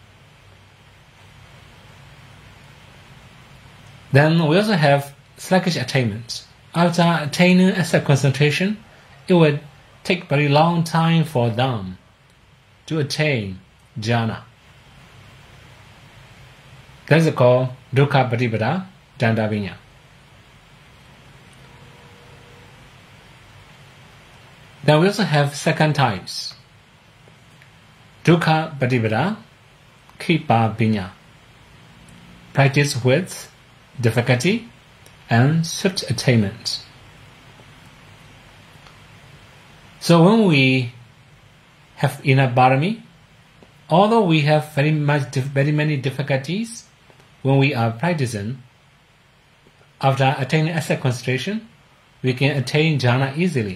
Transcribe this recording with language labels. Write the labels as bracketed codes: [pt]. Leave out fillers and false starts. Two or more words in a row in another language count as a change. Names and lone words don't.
[en] Then we also have sluggish attainment. After attaining asset concentration, it will take very long time for them to attain jhana. That is called [pi] dukkha patipada danda vinya. [en] Then we also have second types. [pi] Dukkha patipada khipa vinya. [en] Practice with difficulty and swift attainment. So when we have enough barami, although we have very many difficulties when we are practicing, after attaining asset concentration, we can attain jhana easily.